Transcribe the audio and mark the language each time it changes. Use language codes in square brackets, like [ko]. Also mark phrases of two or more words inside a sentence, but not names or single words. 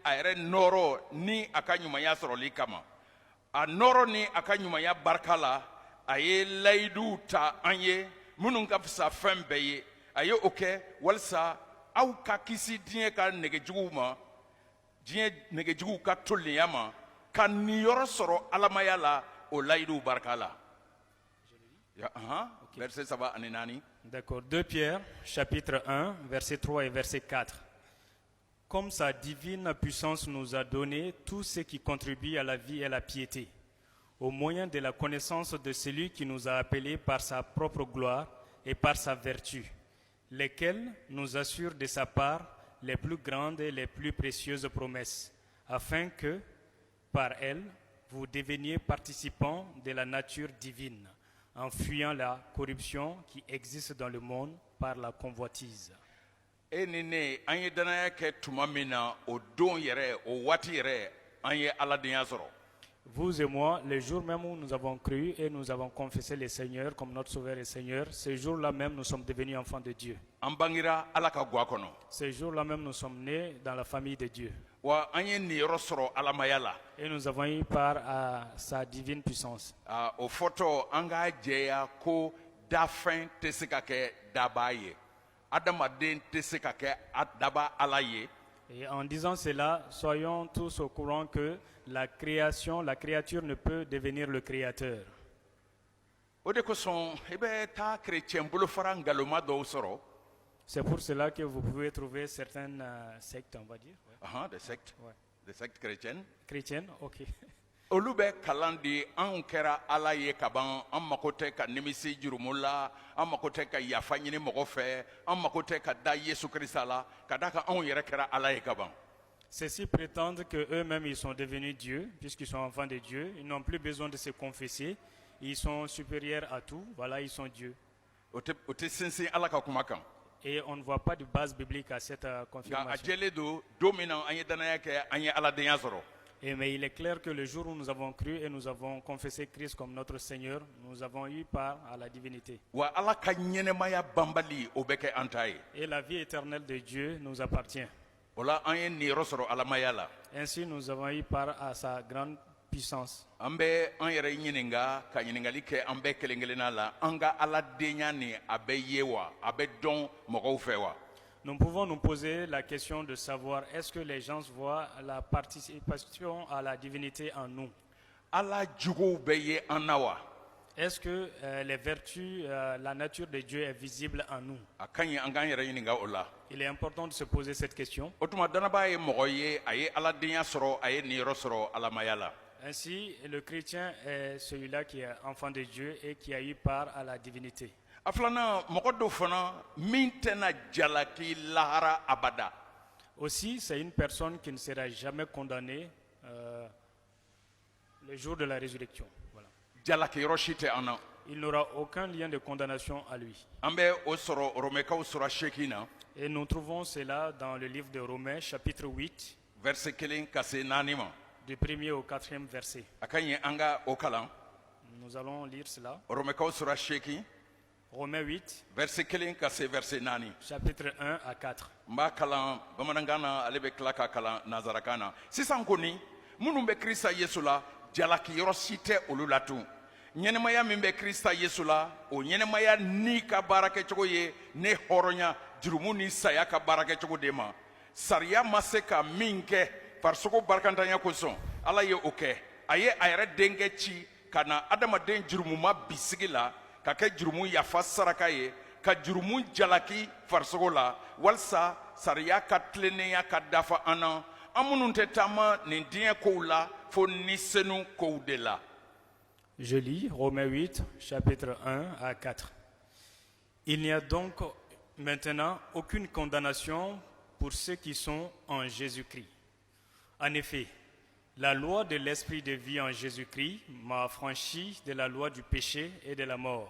[bm] a nɔrɔ ni a ka ɲumanya barika la aye layidu ta an ye minnu ka fisa fɛn bɛɛ ye a ye o kɛ walasa aw ka kisi diɲɛ ka nɛgɛjuguw ma diɲɛ nɛgɛjuguw ka tolenya ma ka niyɔrɔ sɔrɔ alamaya la o layiduw barika la. Verset 3 ani 4. [fr] D'accord. 2 Pierre, chapitre 1, verset 3 et verset 4. Comme sa divine puissance nous a donné tout ce qui contribue à la vie et à la piété, au moyen de la connaissance de celui qui nous a appelés par sa propre gloire et par sa vertu, lesquels nous assurent de sa part les plus grandes et les plus précieuses promesses, afin que, par elles, vous deveniez participants de la nature divine, en fuyant la corruption qui existe dans le monde par la convoitise. [bm] E ni ne an ye danaya kɛ tuma min na o don yɛrɛ o waati yɛrɛ an ye aladenya sɔrɔ. [fr] Vous et moi, le jour même où nous avons cru et nous avons confessé le Seigneur comme notre Sauveur et Seigneur, ce jour-là même nous sommes devenus enfants de Dieu. [bm] An bangira Ala ka gwa kɔnɔ. [fr] Ce jour-là même nous sommes nés dans la famille de Dieu. [bm] Wa an ye niyɔrɔ sɔrɔ alamaya la. [fr] Et nous avons eu part à sa divine puissance. [bm] O fɔtɔ an k'a jɛya ko dafɛn tɛ se ka kɛ daba ye. Adamaden tɛ se ka kɛ daba Ala ye. [fr] Et en disant cela, soyons tous au courant que la création, la créature ne peut devenir le créateur. [bm] O de kosɔn i bɛ taa kerecɛn bolofara ngaloma dɔw sɔrɔ. [fr] C'est pour cela que vous pouvez trouver certaines sectes, on va dire. Ouais. Des sectes. Ouais. Des sectes chrétiennes. Chrétiennes, ok. [bm] Olu bɛ kalan di anw kɛra Ala ye kaban an mako tɛ ka nimisi jurumu la an mako tɛ ka yafa ɲini mɔgɔ fɛ an mako tɛ ka da Yesu Kirista la ka da kan anw yɛrɛ kɛra Ala ye kaban. [fr] Ceux-ci prétendent qu'eux-mêmes ils sont devenus Dieu, puisqu'ils sont enfants de Dieu. Ils n'ont plus besoin de se confesser. Ils sont supérieurs à tout. Voilà, ils sont Dieu. O tɛ sinsin Ala ka kuma kan. Et on ne voit pas de base biblique à cette [bm] Nka a [fr] confirmation. [bm] jɛlen don don min na an ye danaya kɛ an ye Aladenya sɔrɔ. [fr] Mais il est clair que le jour où nous avons cru et nous avons confessé Christ comme notre Seigneur, nous avons eu part à la divinité. [bm] Wa Ala ka ɲɛnɛmaya banbali o bɛ kɛ an ta ye. [fr] Et la vie éternelle de Dieu nous appartient. [bm] O la an ye niyɔrɔ sɔrɔ alamaya la. [fr] Ainsi, nous avons eu part à sa grande puissance. [bm] An bɛ an yɛrɛ ɲininka ka ɲininkali kɛ an bɛɛ kelen kelenna la an ka Aladenya ni a bɛ ye wa a bɛ dɔn mɔgɔw fɛ wa. [fr] Nous pouvons nous poser la question de savoir est-ce que les gens voient la participation à la divinité en nous? [bm] Ala juguw bɛ ye an na wa. [fr] Est-ce que les vertus, la nature de Dieu est visible en nous? [bm] A ka ɲi an k'an yɛrɛ ɲininka o la. [fr] Il est important de se poser cette question. [bm] O tuma danaba ye mɔgɔ ye a ye Aladenya sɔrɔ a ye niyɔrɔ sɔrɔ alamaya la. [fr] Ainsi, le chrétien est celui-là qui est enfant de Dieu et qui a eu part à la divinité. [bm] A filanan mɔgɔ dɔw fana min tɛna jalaki lahara abada. [fr] Aussi, c'est une personne qui ne sera jamais condamnée le jour de la résurrection. Voilà. [bm] Jalakiyɔrɔ si tɛ an na. [fr] Il n'aura aucun lien de condamnation à lui. [bm] An bɛ o sɔrɔ Romɛkaw sura 8 na. [fr] Et nous trouvons cela dans le livre de Romains, chapitre 8, [bm] verset 1 ka se 4 ma. [fr] du 1er au 4e verset. [bm] A ka ɲi an ka o kalan. [fr] Nous allons lire cela. [bm] Romɛkaw sura 8 [fr] Romains 8, [bm] verset 1 ka se verset 4. [fr] chapitre 1 à 4. [bm] N b'a kalan bamanankan na ale bɛ tila ka kalan nazarakan na. Sisan kɔni minnu bɛ Kirista Yesu la jalakiyɔrɔ si tɛ olu la tun. Ɲɛnɛmaya min bɛ Kirista Yesu la o ɲɛnɛmaya n'i ka baarakɛcogo ye ne hɔrɔnya jurumu ni saya ka baarakɛcogo de ma. Sariya ma se ka min kɛ farisogo barikantanya kosɔn Ala ye o kɛ. A ye a yɛrɛ denkɛ ci ka na adamaden jurumuma bisigi la ka kɛ jurumu yafa saraka ye ka jurumu jalaki farisogo la walasa sariya ka tilennenya ka dafa an na an minnu tɛ taama nin diɲɛ kow la fo ni senu kow de la. [fr] Je lis Romains 8, chapitre 1 à 4. Il n'y a donc maintenant aucune condamnation pour ceux qui sont en Jésus-Christ. En effet, la loi de l'esprit de vie en Jésus-Christ m'a affranchi de la loi du péché et de la mort.